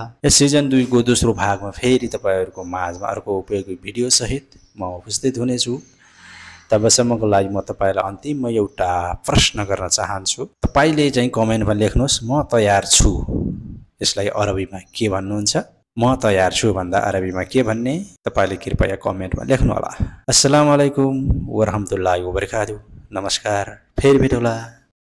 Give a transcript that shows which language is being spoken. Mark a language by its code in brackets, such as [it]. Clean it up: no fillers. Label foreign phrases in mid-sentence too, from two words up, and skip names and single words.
[ne] यस सिजन 2 को दोस्रो भागमा फेरि तपाईहरुको माझमा अर्को उपयोगी भिडियो सहित म उपस्थित हुनेछु तबसम्मको लागि म तपाईलाई अन्तिममा एउटा प्रश्न गर्न चाहन्छु तपाईले चाहिँ कमेन्टमा लेख्नुहोस् म तयार छु यसलाई अरबीमा के भन्नुहुन्छ म तयार छु भन्दा अरबीमा के भन्ने तपाईले कृपया कमेन्टमा लेख्नु होला [ar] السلام عليكم ورحمة الله وبركاته [ne] नमस्कार फेरि भेटौँला